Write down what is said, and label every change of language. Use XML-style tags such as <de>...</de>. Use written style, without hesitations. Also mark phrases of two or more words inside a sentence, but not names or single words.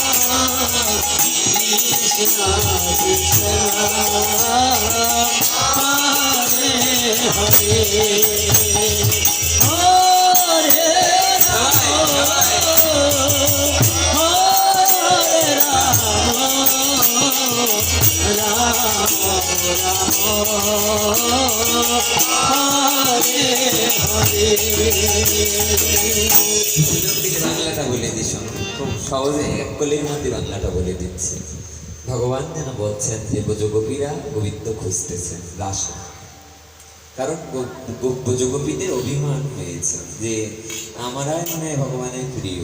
<sa>Krishna Krishna Hare Hare Hare Rama Hare Rama</sa> <bn>বাংলাটা বলে দিস খুব সহজে এক কলির মধ্যে বাংলাটা বলে দিচ্ছে। ভগবান যেন বলছেন যে ব্রজগোপীরা গোবিন্দ খুঁজতেছেন রাস, কারণ ব্রজগোপীদের অভিমান হয়েছে যে আমরাই মানে ভগবানের প্রিয়।</bn>